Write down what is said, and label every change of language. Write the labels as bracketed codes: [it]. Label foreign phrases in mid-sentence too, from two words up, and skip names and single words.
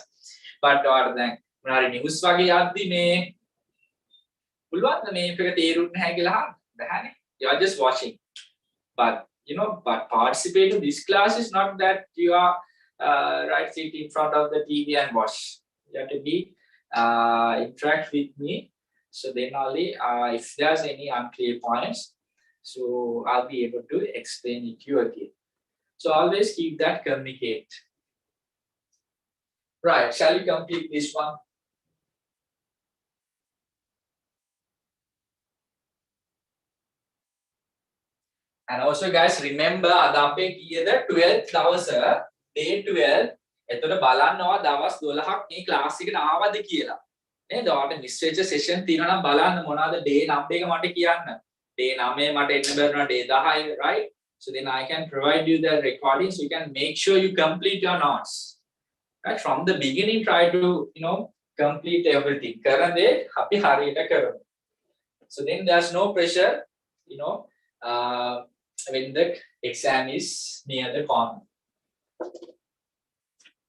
[si] But ඔයාලට දැන් මොනාරි නිවුස් වගේ යද්දි මේ පුළුවන් ද මේක තේරුන්නේ නැහැ කියලා අහන්න බෑනේ. [en] You are just watching. But you know, but participate in this class is not that you are right, sit in front of the TV and watch. You have to be interact with me. So then only if there's any unclear points, so I'll be able to explain it to you again. So always keep that communicate. Right, shall we complete this one? And also guys, remember [si] අද අපේ කීයද [en] 12th දවස day 12. [si] එතකොට බලන්නවා දවස් 12ක් මේ ක්ලාස් එකට ආවද කියලා. නේද? ඔයාලට මිස් වෙච්ච සෙෂන් තියෙනවා නම් බලන්න මොනවාද [en] day number [si] එක මට කියන්න. day 9 මට එන්න බැරිනවා [en] day 10, right? So then I can provide you the recording so you can make sure you complete your notes. Right? From the beginning try to, you know, complete everything. [si] කරන දේ අපි හරියට කරමු. [en] So then there's no pressure, you know, when the exam is near the corner.